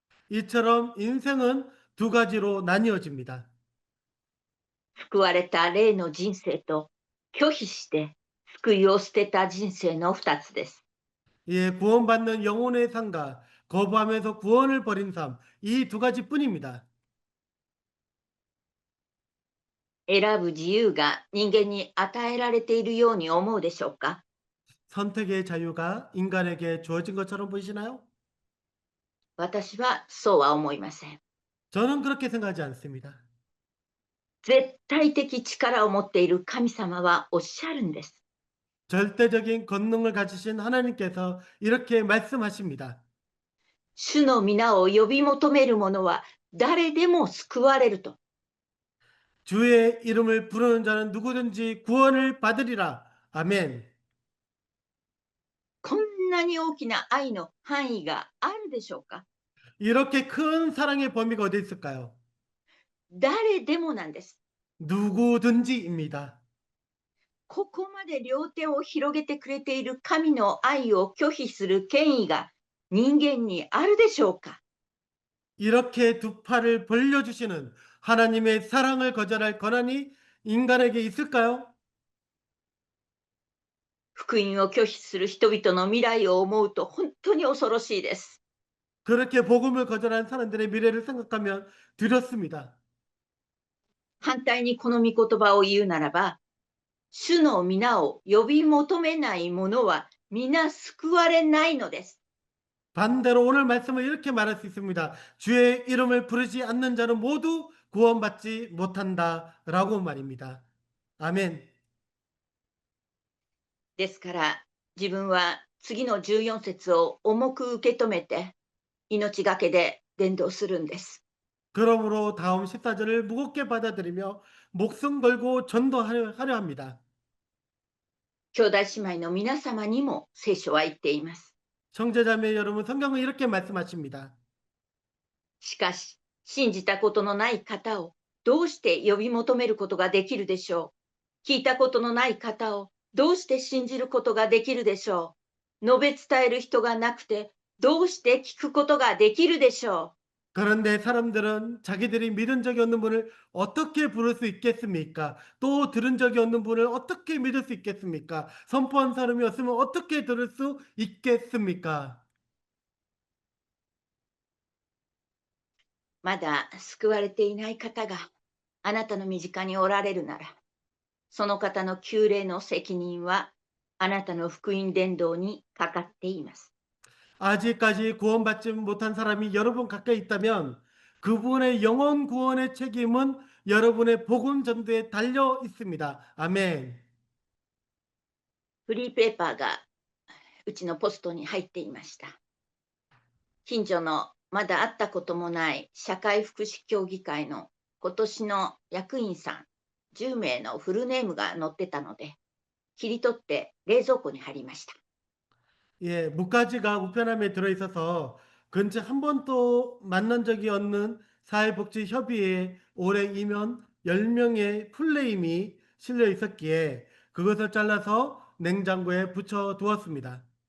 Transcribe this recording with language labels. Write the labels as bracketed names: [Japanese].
[Korean] 이처럼 인생은 두 가지로 나뉘어집니다. [Japanese] 救われた霊の人生と拒否して救いを捨てた人生の2つです。 [Korean] 예, 구원받는 영혼의 삶과 거부하면서 구원을 버린 삶, 이 두 가지뿐입니다. [Japanese] 選ぶ自由が人間に与えられているように思うでしょうか。 [Korean] 선택의 자유가 인간에게 주어진 것처럼 보이시나요? [Japanese] 私はそうは思いません。 [Korean] 저는 그렇게 생각하지 않습니다. [Japanese] 絶対的力を持っている神様はおっしゃるんです。 [Korean] 절대적인 권능을 가지신 하나님께서 이렇게 말씀하십니다. [Japanese] 主の皆を呼び求める者は誰でも救われると。 [Korean] 주의 이름을 부르는 자는 누구든지 구원을 받으리라. 아멘. [Japanese] こんなに大きな愛の範囲があるでしょうか。 [Korean] 이렇게 큰 사랑의 범위가 어디 있을까요? [Japanese] 誰でもなんです。 [Korean] 누구든지입니다. [Japanese] ここまで両手を広げてくれている神の愛を拒否する権威が人間にあるでしょうか。 [Korean] 이렇게 두 팔을 벌려주시는 하나님의 사랑을 거절할 권한이 인간에게 있을까요? [Japanese] 福音を拒否する人々の未来を思うと本当に恐ろしいです。 [Korean] 그렇게 복음을 거절한 사람들의 미래를 생각하면 두렵습니다. [Japanese] 反対にこの御言葉を言うならば、主の皆を呼び求めない者は皆救われないのです。 [Korean] 반대로 오늘 말씀을 이렇게 말할 수 있습니다. 주의 이름을 부르지 않는 자는 모두 구원받지 못한다라고 말입니다. 아멘. [Japanese] ですから自分は次の14節を重く受け止めて命がけで伝道するんです。 [Korean] 그러므로 다음 14절을 무겁게 받아들이며 목숨 걸고 전도하려 합니다. [Japanese] 兄弟姉妹の皆様にも聖書は言っています。 [Korean] 형제자매 여러분, 성경은 이렇게 말씀하십니다. [Japanese] しかし信じたことのない方をどうして呼び求めることができるでしょう。聞いたことのない方をどうして信じることができるでしょう。述べ伝える人がなくてどうして聞くことができるでしょう。 [Korean] 그런데 사람들은 자기들이 믿은 적이 없는 분을 어떻게 부를 수 있겠습니까? 또 들은 적이 없는 분을 어떻게 믿을 수 있겠습니까? 선포한 사람이 없으면 어떻게 들을 수 있겠습니까? [Japanese] まだ救われていない方があなたの身近におられるなら、その方の救霊の責任はあなたの福音伝道にかかっています。 [Korean] 아직까지 구원받지 못한 사람이 여러분 가까이 있다면 그분의 영혼 구원의 책임은 여러분의 복음 전도에 달려 있습니다. 아멘. [Japanese] フリーペーパーがうちのポストに入っていました。近所のまだ会ったこともない社会福祉協議会の今年の役員さん10名のフルネームが載ってたので、切り取って冷蔵庫に貼りました。 [Korean] 예, 묵가지가 우편함에 들어있어서 근처 한 번도 만난 적이 없는 사회복지협의회 올해 임원 10명의 풀네임이 실려 있었기에 그것을 잘라서 냉장고에 붙여 두었습니다.